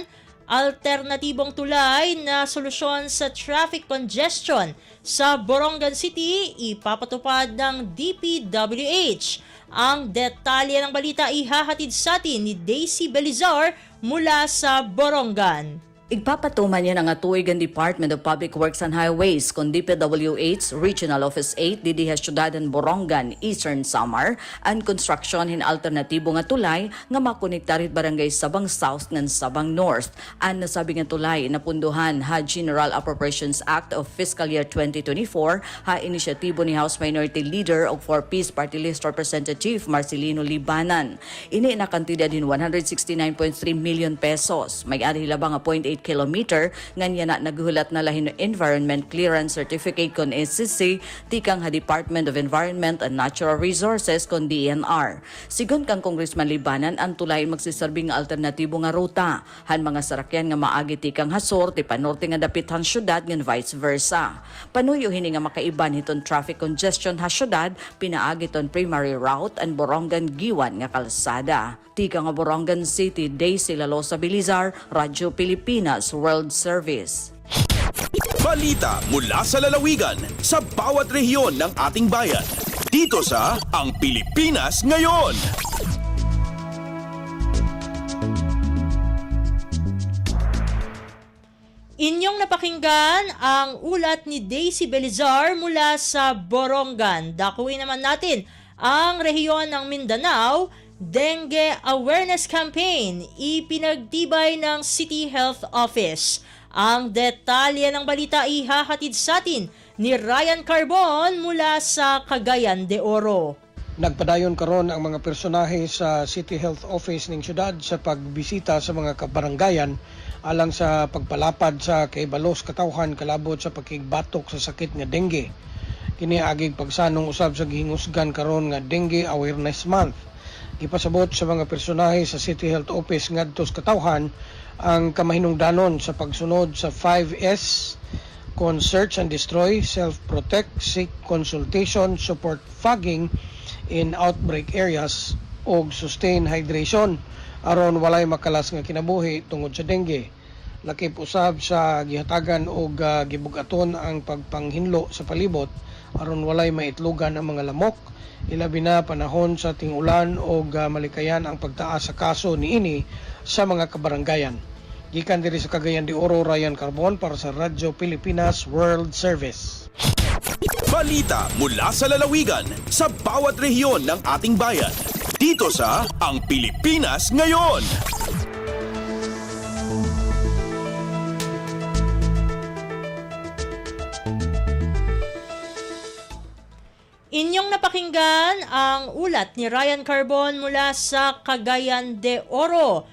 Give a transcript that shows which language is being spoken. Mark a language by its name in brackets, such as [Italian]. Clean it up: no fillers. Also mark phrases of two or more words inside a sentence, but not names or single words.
[Filipino] Alternatibong tulay na solusyon sa [English] traffic congestion [Filipino] sa Borongan City ipapatupad ng DPWH. Ang detalye ng balita ihahatid sa atin ni Daisy Belizar mula sa Borongan. [Waray] Igpapatuman yan ang atuigan Department of Public Works and Highways kung DPWH Regional Office 8 didiha Syudadan Borongan, Eastern Samar, ang construction hin alternatibo nga tulay nga makonektarit barangay Sabang South ng Sabang North. Ang nasabi nga tulay napunduhan ha General Appropriations Act of Fiscal Year 2024 ha inisyatibo ni House Minority Leader o for Peace Party List Representative Marcelino Libanan. Ini na kantidad hin 169.3 million pesos. May-ari hilabang nga 0.8 kilometer nganya na naghulat na lahin Environment Clearance Certificate kon SCC tikang ha Department of Environment and Natural Resources kon DNR. Sigon kang Congressman Libanan ang tulay magsisarbing alternatibo nga ruta han mga sarakyan nga maagi tikang hasor ti panorte nga dapit han syudad ngan [English] vice versa. [Waray] Panuyo hini nga makaiban hiton [English] traffic congestion [Waray] ha syudad pinaagi ton [English] primary route [Waray] and Borongan Giwan nga kalsada. Tika nga Borongan City, Daisy Lalosa Bilizar, Radyo Pilipinas World Service. [Filipino] Balita mula sa lalawigan sa bawat rehiyon ng ating bayan. Dito sa Ang Pilipinas Ngayon. Inyong napakinggan ang ulat ni Daisy Belizar mula sa Borongan. Dakuin naman natin ang rehiyon ng Mindanao. Dengue Awareness Campaign ipinagtibay ng City Health Office. Ang detalye ng balita ihahatid sa atin ni Ryan Carbon mula sa Cagayan de Oro. [Cebuano] Nagpadayon karon ang mga personahe sa City Health Office ng syudad sa pagbisita sa mga kabaranggayan alang sa pagpalapad sa kaibalos katawhan kalabot sa pagkigbatok sa sakit nga dengue. Kini agig pagsanong usab sa gihingusgan karon nga Dengue Awareness Month. Ipasabot sa mga personahe sa City Health Office ngadto sa katawhan ang kamahinungdanon sa pagsunod sa 5S kon [English] search and destroy, self-protect, seek consultation, support fogging in outbreak areas [Cebuano] og [English] sustain hydration [Cebuano] aron walay makalas nga kinabuhi tungod sa dengue. Lakip usab sa gihatagan og gibugaton ang pagpanghinlo sa palibot aron walay maitlugan ang mga lamok, ilabi na panahon sa ting-ulan og malikayan ang pagtaas sa kaso niini sa mga kabaranggayan. Gikan diri sa Cagayan de Oro, Ryan Carbon para sa Radyo Pilipinas World Service. [Filipino] Balita mula sa lalawigan sa bawat rehiyon ng ating bayan. Dito sa Ang Pilipinas Ngayon. Inyong napakinggan ang ulat ni Ryan Carbon mula sa Cagayan de Oro.